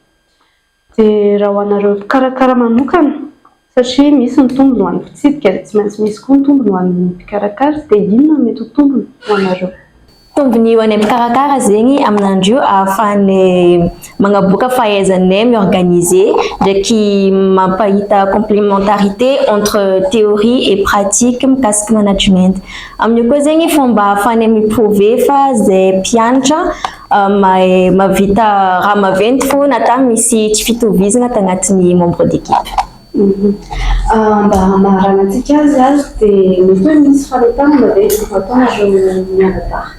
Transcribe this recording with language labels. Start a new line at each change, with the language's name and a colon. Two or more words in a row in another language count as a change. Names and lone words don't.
Malagasy: Dia raha ho anareo mpikarakara manokana, satria misy ny tombony ho an'ny mpitsidika dia tsy maintsy misy koa ny tombony ho an'ny mpikarakara, dia inona mety ho tombony ho anareo? Tombony ho anay mikarakara zegny amin'andro io ahafahanay magnaboaka fahaizanay miorganiser ndraiky mampahita
French: complémentarité entre théorie et pratique
Malagasy: mikasiky management. Amin'io koa zegny fomba ahafahanay miprouver fa zay mpianatra mavita raha maventy fo nata misy tsy fitovizana tagnatin'ny
French: membre d'équipe.
Malagasy: Mba maharanantsika azy dia mety hoe misy fahaletana ve ataonareo mianadahy?